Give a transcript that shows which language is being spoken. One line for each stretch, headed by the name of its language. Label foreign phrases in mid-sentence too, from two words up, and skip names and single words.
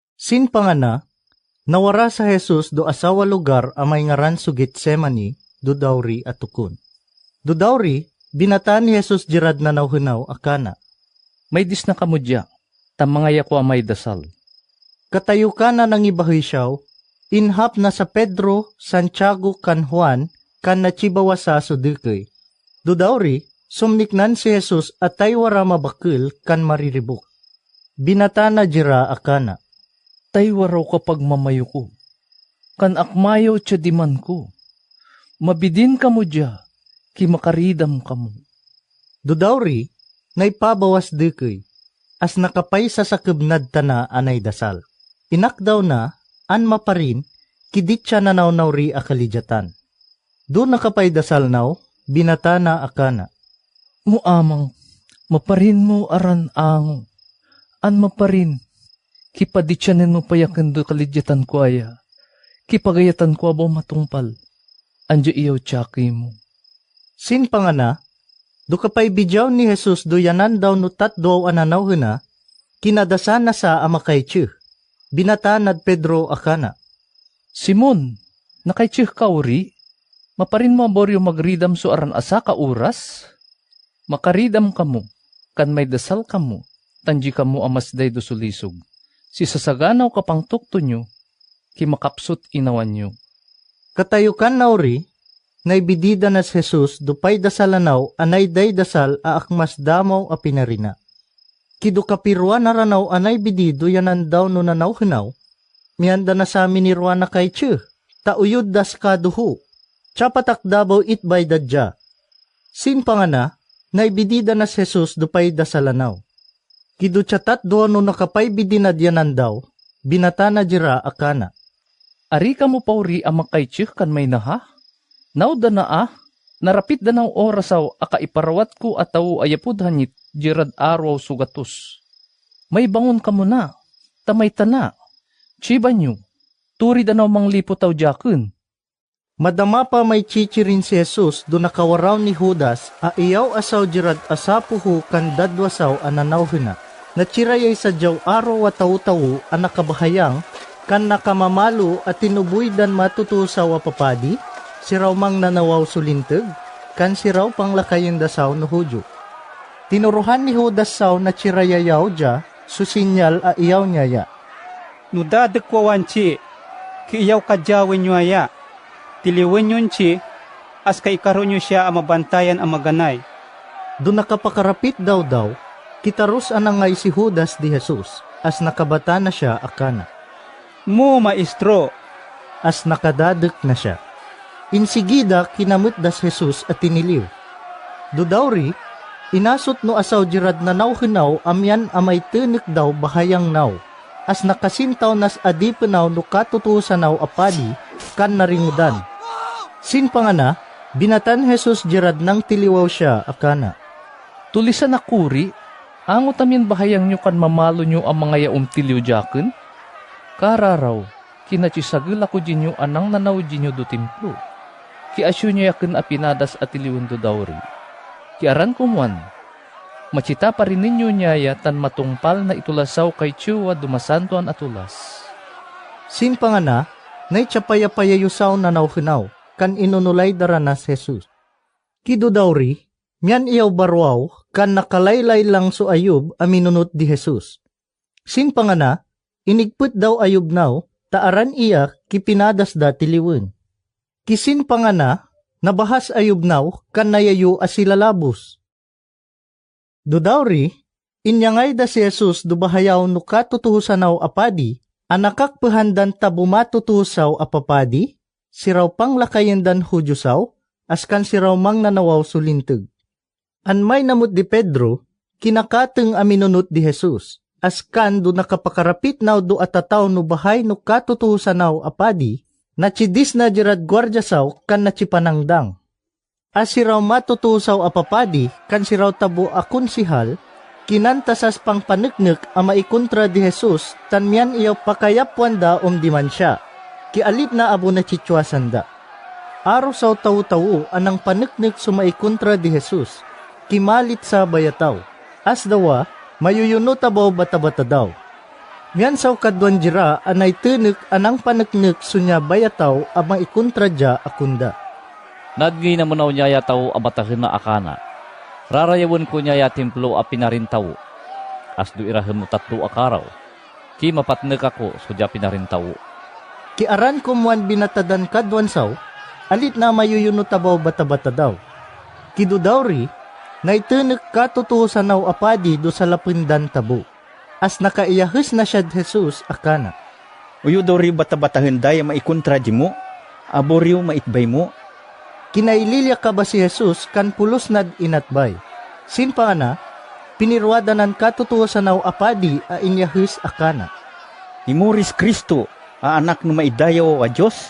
Ivatan: Sinpangana, nawara sa Jesus do asawa lugar amay ngaran su Getsemani, do dawri at tukon. Do dawri, binataan ni Jesus jirad na nauhunaw akana. May dis na kamudya, tamangaya ko amay dasal. Katayo ka na nang ibahoy siyaw, inhap na sa Pedro, Santiago, kan Juan, kan nachibawasa su dikoy. Do dawri, sumniknan si Jesus at taywara mabakil kan mariribok. Binatana jira akana. Taywaraw kapag mamayo ko. Kan akmayo tya diman ko. Mabidin ka mo dya, kimakaridam ka mo. Dudawri, naipabawas dikoy, as nakapay sa sakubnad tana anay dasal. Inakdaw na, an maparin, kidit siya nanaw-nawri akalidyatan. Do nakapay dasal naw, binatana akana. Muamang, maparin mo aran ang, an maparin, kipaditsyanin mo payakin do kalidyatan ko aya, kipagayatan ko abo matungpal, anjo iyaw tsaki mo. Sinpangana, do kapay bidyaw ni Jesus do yanan daw nutat do ananaw huna, kinadasan na sa amakay tiyuh, binatanad Pedro akana. Simon, nakaytsih ka uri, maparin mo aboryo magridam so aran asa ka oras? Makaridam ka mo, kan may dasal ka mo, tanji ka mo amasday do sulisog. Si sasaganaw kapang tukto nyo, kimakapsot inawan nyo. Katayukan na uri, naibidida na si Jesus dupay dasalanaw anay day dasal aakmas damaw a pinarina. Kido kapiruan na ranaw anay bidido yanan daw no nanaw hinaw, miyanda na sa amin ni Ruana kay tiyuh, tauyod das kaduhu, tsapatak dabaw itbay dadya. Sinpangana, naibidida na si Jesus dupay dasalanaw. Kido tsatat do no nakapay bidinadyanan daw, binatana jira akana. Ari ka mo pauri amakaytsih kan may naha? Nauda na narapit da ng orasaw aka iparawat ko ataw ayapud hanit jirad araw sugatos. May bangon ka mo na, tamay tana, chiba nyo, turi da mang lipo taw jakun. Madama pa may chichirin si Jesus do nakawaraw ni Judas a iyaw asaw jirad asapuhu kan dadwasaw ananaw huna. Natsirayay sa jaw araw at tawu-tawu ang nakabahayang kan nakamamalo at tinubuy dan matutusaw a papadi, siraw mang nanawaw sulintag, kan siraw pang lakayin dasaw no hudyo. Tinuruhan ni Judas saw na tsirayayaw dya, susinyal a iyaw nyaya. No dadakwawan chi, ki iyaw kadyawin nyo aya, tiliwin yun chi, as kaikaroon nyo siya amabantayan ang maganay. Do nakapakarapit daw, kitarus anangay si Judas di Jesus, as nakabata na siya akana. Mo maestro, As nakadadak na siya. Insigida kinamut das Jesus at tiniliw. Dudawri, inasot no asaw jirad na nauhinaw amyan amay tinik daw bahayang naw. As nakasintaw nas adipenaw no katutusanaw apadi kan naringudan. Sinpangana, binatan Jesus jirad nang tiliwaw siya akana. Tulisan na kuri, angot amin bahayang nyo kan mamalo nyo ang mga yaum tiliw jakun? Kararaw, kinachisagil ako dinyo anang nanaw dinyo do templo. Ki asyo nyo yakin apinadas at tiliwan do dawri. Ki aran kumuan, macita pa rin ninyo nyaya tan matungpal na itulasaw kay tiyuwa dumasantuan atulas. Sinpangana, nay tsapayapayayusaw na nauhinaw, kan inunulay daranas Jesus. Kido dawri, miyan iyaw barwaw, kan nakalaylay lang so Ayub aminunot di Jesus. Sinpangana, inigput daw Ayub naw, taaran iya kipinadas da tiliwen. Kisinpangana, nabahas Ayub naw, kan nayayo asilalabos. Dudawri, inyangay da si Jesus dubahayaw no katutusanaw apadi, anakakpahandan tabu matutusaw apapadi, siraw pang lakayendan hudyosaw, askan siraw mang nanawaw sulintag. Anmay namut di Pedro, kinakateng aminunot di Jesus, askan do nakapakarapit naw do atataw no bahay no katutusanaw apadi, nachidis na jirad gwardyasaw kan nachipanangdang. As siraw matutusaw apapadi, kan siraw tabo akonsihal, kinantasas pang paneknek ama ikontra di Jesus, tan miyan iyaw pakayapwan da diman siya, kialip na abo na chitswasan da. Araw saw tawu-tawu anang paneknek sumaikontra di Jesus, kimalit sa bayataw. As dawa, mayuyuno tabaw bata-bata daw. Miyan saw kadwan jira anay tunek anang paneknek sunya bayataw amang ikuntradya akunda. Nadgi na munaw niya yataw abatahin na akana. Rarayawon ko niya ya templo a pinarintaw. Asdo irahem mo 3 akaraw. Ki mapatnek ako so dia pinarintaw. Kiaran kumuan binatadan kadwan saw, alit na mayuyuno tabaw bata-bata daw. Kido dawri, na itunek katutusan naw apadi do sa lapindan tabo. As nakaiyahis na siya Jesus akana. Uyo daw rin bata-batahin daya maikontra di mo, aboriw maitbay mo. Kinaililya ka ba si Jesus kan pulos nad inatbay? Sin pa na, pinirwadanan katutusan naw apadi a inyahis akana. Imuris Kristo, anak no maidayaw a Diyos.